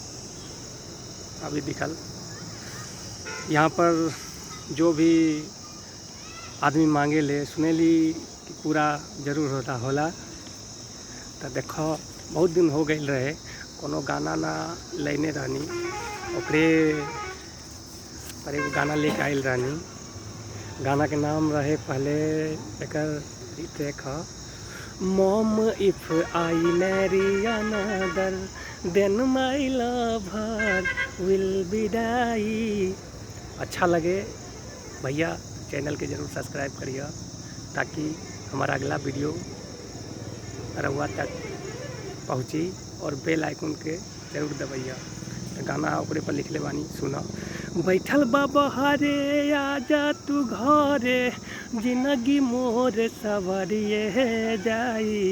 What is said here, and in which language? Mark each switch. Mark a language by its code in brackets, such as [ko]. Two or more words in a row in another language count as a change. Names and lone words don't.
[bho] अभी दिखल यहाँ पर जो भी आदमी मांगे ले सुनेली कि पूरा जरूर होला। तो देखो बहुत दिन हो गई रहे कोनो गाना ना लेने रहनी, ओकरे पर एगो गाना लेके आयल रहनी। गाना के नाम रहे पहले एकर देख [en] mom if I marry another then my lover will be die. [bho] अच्छा लगे भैया चैनल के जरूर सब्सक्राइब करिए ताकि हमारा अगला वीडियो रउआ तक पहुँची और [en] bell icon [bho] के जरूर दबैया। तो गाना ओकरे पर लिखले बानी, सुनो। बैठल बाबा हरे आजा तू घरे जिंदगी मोर सवरिए जाई।